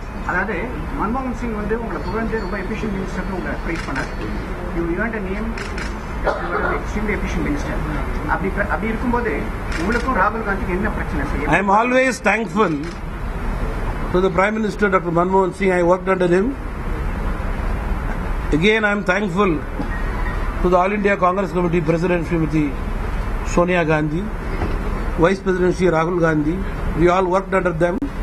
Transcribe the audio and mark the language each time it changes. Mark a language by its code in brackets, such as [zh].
[ta] அதாவது மன்மோகன் சிங் உங்களை புகழ்ந்து ரொம்ப எஃபிஷியன்ட் மினிஸ்டர் உங்களை பிரைஸ் பண்ணார். [en] You earned a name extremely efficient minister. [ta] அப்படி இருக்கும்போது உங்களுக்கும் ராகுல் காந்திக்கு என்ன பிரச்சனை? [en] I am always thankful to the Prime Minister Dr. Manmohan Singh. I worked under him. Again, I am thankful to the All India Congress Committee President Srimati Sonia Gandhi, Vice President Sri Rahul Gandhi. We all worked under them.